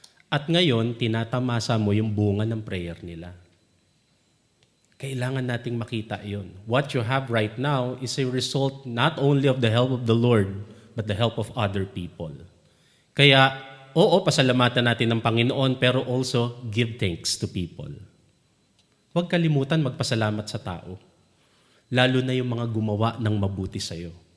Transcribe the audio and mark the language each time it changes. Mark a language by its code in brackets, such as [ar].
[tl] At ngayon, tinatamasa mo yung bunga ng prayer nila. Kailangan nating makita yon. [en] What you have right now is a result not only of the help of the Lord, but the help of other people. [tl] Kaya, oo, pasalamatan natin ng Panginoon, pero [en] also give thanks to people. [tl] Huwag kalimutan magpasalamat sa tao. Lalo na yung mga gumawa ng mabuti sa'yo.